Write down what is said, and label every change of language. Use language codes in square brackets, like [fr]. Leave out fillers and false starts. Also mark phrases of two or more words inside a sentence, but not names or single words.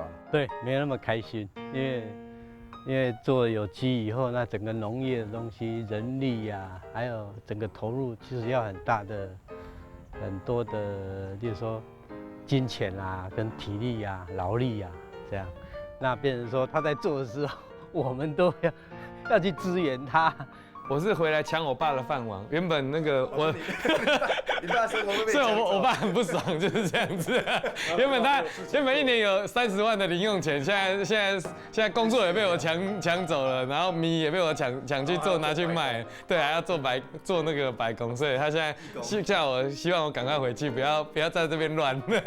[zh] 對，沒那麼開心，因為做有機以後，那整個農業的東西，人力呀，還有整個投入，其實要很多的，例如說金錢啊，跟體力啊、勞力啊，這樣，那變成說他在做的時候，我們都要去支援他。我是回來搶我爸的飯碗，原本那個我你爸生活会被所以抢走我爸很不爽，就是这样子。原本一年有30万的零用钱，现在工作也被我抢走了，然后米也被我抢去做拿去卖，对，还要做那个白工，所以他现在叫我希望我赶快回去，不要在这边乱。